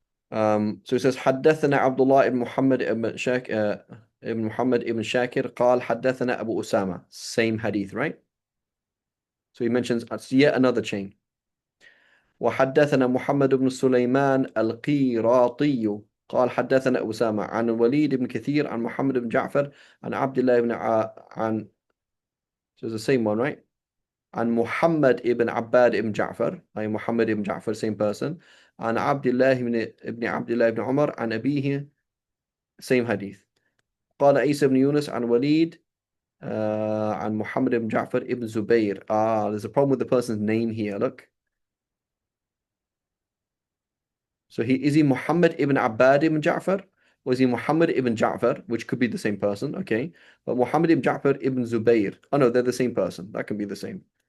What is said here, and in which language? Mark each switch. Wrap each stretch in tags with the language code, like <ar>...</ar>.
<en>So it says</en> <ar>حدثنا عبد الله بن محمد ibn Muhammad ibn Shakir قال حدثنا Abu Usama.</ar> <en>Same hadith, right? So he mentions yet another chain.</en> <ar>وحدثنا محمد بن سليمان القيراطي قال حدثنا أسامة عن الوليد بن كثير عن محمد بن جعفر عن عبد الله بن عن</ar> <en>so it's the same one, right?</en> <ar>عن محمد ibn عباد ibn جعفر,</ar> <en>like Muhammad ibn Ja'far, same person.</en> <ar>عن عبد الله ibn عبد الله ibn عمر عن أبيه,</ar> <en>same hadith.</en> <ar>قال عيسى بن يونس عن وليد عن محمد ibn Ja'far ibn Zubayr.</ar> <en>There's a problem with the person's name here. Look. So is he Muhammad ibn Abbad ibn Ja'far? Or is he Muhammad ibn Ja'far, which could be the same person, okay? But Muhammad ibn Ja'far ibn Zubayr. Oh no, they're the same person. That can be the same.</en>